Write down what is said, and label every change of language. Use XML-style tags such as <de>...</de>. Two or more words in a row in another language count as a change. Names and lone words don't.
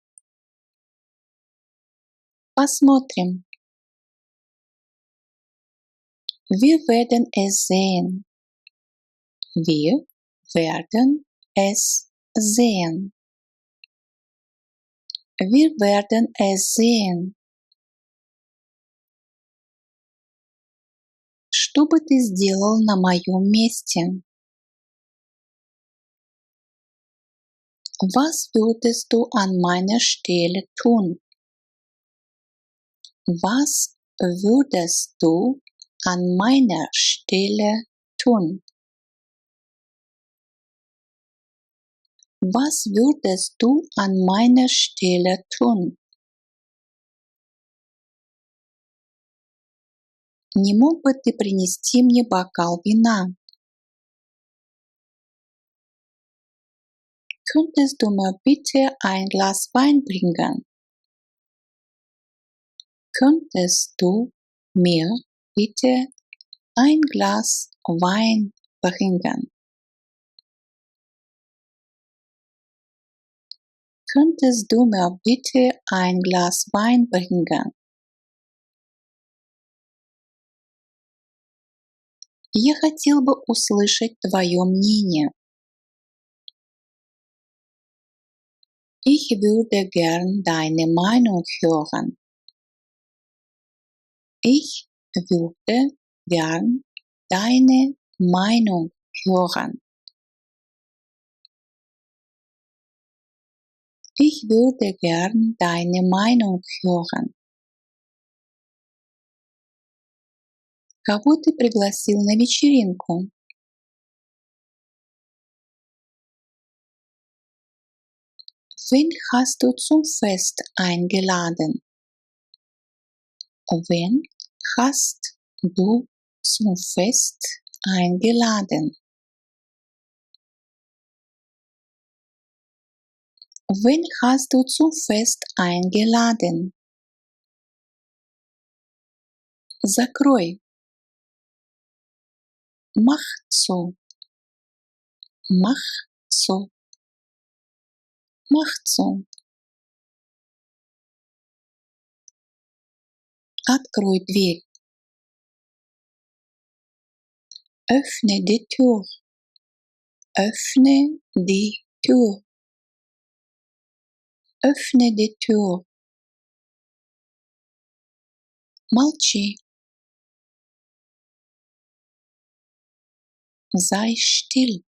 <ru>Посмотрим.</ru> <de>Wir werden es sehen. Wir werden es sehen. Wir werden es sehen.</de> <ru>Что бы ты сделал на моем месте?</ru> <de>Was würdest du an meiner Stelle tun? Was würdest du an meiner Stelle tun? Was würdest du an meiner Stelle tun?</de> <ru>Не мог бы ты принести мне бокал вина?</ru> <de>Könntest du mir bitte ein Glas Wein bringen? Könntest du mir bitte ein Glas Wein bringen? Könntest du mir bitte ein Glas Wein bringen?</de> <ru>Я хотел бы услышать твое мнение.</ru> <de>Ich würde gern deine Meinung hören. Ich würde gern deine Meinung hören. Ich würde gern deine Meinung hören.</de> <ru>Кого ты пригласил на вечеринку?</ru> <de>Wen hast du zum Fest eingeladen? Wen hast du zum Fest eingeladen? Wen hast du zum Fest eingeladen?</de> <ru>Закрой.</ru> <de>Mach zu. Mach zu. Mach zu.</de> <ru>Открой дверь.</ru> <de>Öffne die Tür. Öffne die Tür. Öffne die Tür.</de> <ru>Молчи.</ru> <de>Sei still.</de>